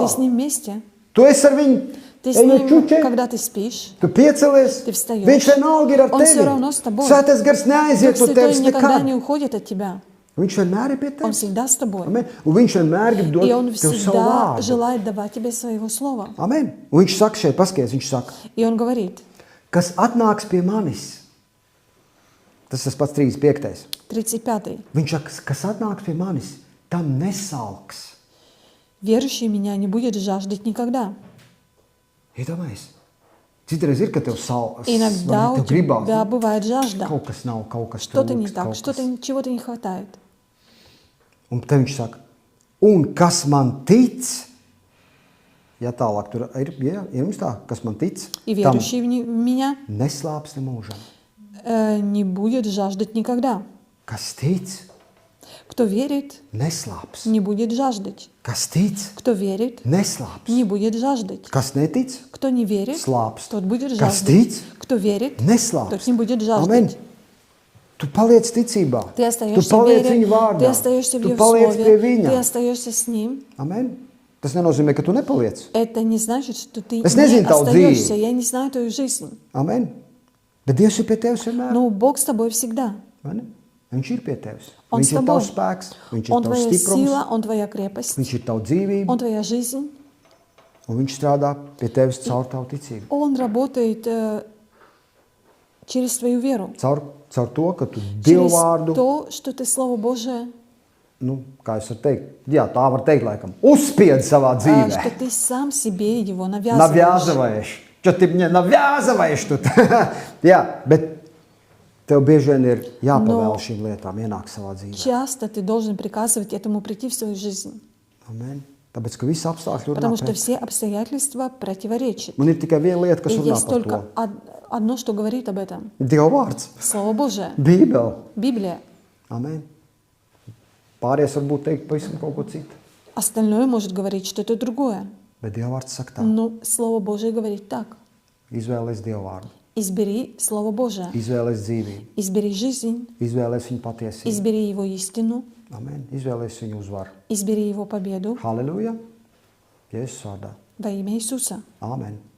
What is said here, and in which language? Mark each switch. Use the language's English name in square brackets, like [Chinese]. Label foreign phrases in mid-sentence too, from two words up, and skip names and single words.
[Russian] Ты с Ним вместе. [Latvian] Tu esi ar viņu. [Russian] Ты с [Latvian] Ejot [Russian] Ним, [Latvian] čučē. [Russian] когда ты спишь. [Latvian] Tu piecelies. [Russian] Ты встаешь. [Latvian] Viņš vienalga ir ar [Russian] Он всё [Latvian] tevi. [Russian] равно с тобой. [Latvian] Svētais gars neaiziet [Russian] Дух [Latvian] no [Russian] Святой [Latvian] tevis [Russian] никогда [Latvian] nekad. [Russian] не уходит от тебя. [Latvian] Viņš vienmēr ir pie [Russian] Он [Latvian] tevis. [Russian] всегда с тобой. [Latvian] Amen. Un viņš vienmēr grib dot [Russian] И Он [Latvian] tev savu [Russian] всегда [Latvian] vārdu. [Russian] желает давать тебе своего слова. [Latvian] Amen. Un viņš saka šeit, paskaties, viņš saka, [Russian] И Он говорит, [Latvian] kas atnāks pie manis. Tas pats 35. 35. Viņš saka, kas atnāks pie manis, tam nesalks. [Russian] Верующий меня не будет жаждать никогда. [Latvian] Iedomājies. Citreiz ir, ka tev salks. [Russian] Иногда у [Latvian] Tev gribās. [Russian] тебя бывает жажда. [Latvian] Kaut kas nav, kaut kas [Russian] Что-то не [Latvian] trūkst, [Russian] так, [Latvian] kaut kas. [Russian] чего-то не хватает. [Latvian] Un te viņš saka, Un kas man tic, ja tālāk tur ir jums tā, kas man tic, [Russian] И [Latvian] tam [Russian] верующий в меня [Latvian] neslāpst mūžam. [Russian] не будет жаждать никогда. [Latvian] Kas tic, [Russian] Кто верит, [Latvian] neslāps. [Russian] не будет жаждать. [Latvian] Kas tic, [Russian] Кто верит, [Latvian] neslāps. [Russian] не будет жаждать. [Latvian] Kas netic, [Russian] Кто не верит, [Latvian] slāpst. [Russian] тот будет [Latvian] Kas [Russian] жаждать. [Latvian] tic, [Russian] Кто верит, [Latvian] neslāps. [Russian] тот не будет [Latvian] Amen. [Russian] жаждать. [Latvian] Tu paliec ticībā. [Russian] Ты [Latvian] Tu [Russian] остаешься в [Latvian] paliec [Russian] вере, [Latvian] viņa vārdā. [Russian] ты остаешься в [Latvian] Tu [Russian] Его [Latvian] paliec pie [Russian] Слове, [Latvian] viņa. [Russian] ты остаешься с Ним. [Latvian] Amen. Tas nenozīmē, ka tu nepaliec. [Russian] Это не значит, что ты [Latvian] Es [Russian] не [Latvian] nezinu tavu [Russian] остаешься. [Latvian] dzīvi. [Russian] Я не знаю твою жизнь. [Latvian] Amen. Bet Dievs ir pie tevis vienmēr. [Russian] Но Бог с тобой всегда. [Latvian] Vai ne? Viņš ir pie tevis. [Russian] Он [Latvian] Viņš [Russian] с [Latvian] ir [Russian] тобой. [Latvian] tavs spēks, viņš ir [Russian] Он [Latvian] tavs [Russian] твоя [Latvian] stiprums, [Russian] сила, Он твоя крепость, [Latvian] viņš ir tava dzīvība, [Russian] Он твоя жизнь. [Latvian] un viņš strādā pie tevis caur tavu ticību. [Russian] Он работает через твою веру. [Latvian] Caur to, ka tu Dievu [Russian] Через [Latvian] vārdu, [Russian] то, что ты Слово Божие, [Latvian] nu, kā es varu teikt, jā, tā var teikt, laikam, uzspied savā [Russian] что [Latvian] dzīvē. [Russian] ты сам себе его навязываешь. Навязываешь. Что ты мне навязываешь тут? [Latvian] Jā, bet tev bieži vien ir jāpavēl No. šīm lietām ienākt savā dzīvē. [Russian] Часто ты должен приказывать этому прийти в свою жизнь. [Latvian] Amen. Tāpēc, ka visi apstākļi runā [Russian] Потому что [Latvian] pret. [Russian] все обстоятельства противоречат. [Latvian] Man ir tikai viena lieta, kas [Russian] И [Latvian] runā [Russian] есть [Latvian] par [Russian] только [Latvian] to. [Russian] одно, что говорит об этом. [Latvian] Dieva vārds, [Russian] Слово Божие, [Latvian] Bībele. [Russian] Библия. [Latvian] Amen. Pārējais varbūt teikt pavisam kaut ko citu. [Russian] Остальное может говорить что-то другое. [Latvian] Bet Dieva vārds saka tā. [Russian] Но Слово Божие говорит так. [Latvian] Izvēlēs Dieva vārdu. [Russian] Избери Слово Божие. [Latvian] Izvēlēs dzīvību. [Russian] Избери жизнь. [Latvian] Izvēlēs viņu patiesību. [Russian] Избери Его истину. [Latvian] Amen. Izvēlēs viņu uzvaru. [Russian] Избери Его победу [Latvian] Halleluja. Jēzus vārdā. [Russian] во имя Иисуса. [Latvian] Amen.